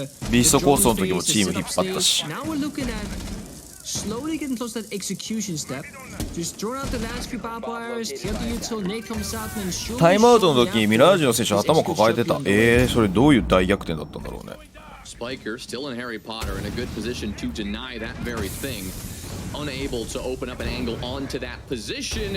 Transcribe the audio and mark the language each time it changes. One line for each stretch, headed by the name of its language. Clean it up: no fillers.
Japanese: ビーストコースの時もチーム引っ張ったし。
English: Slowly getting close to that execution step. Just throw out the last few barbed wires, get the util, Nate comes out, and then
Japanese: タイムアウトの時にミラージュの選手頭抱えてた。それどういう大逆転だったんだろうね。
English: Spiker still in Harry Potter in a good position to deny that very thing. Unable to open up an angle onto that position.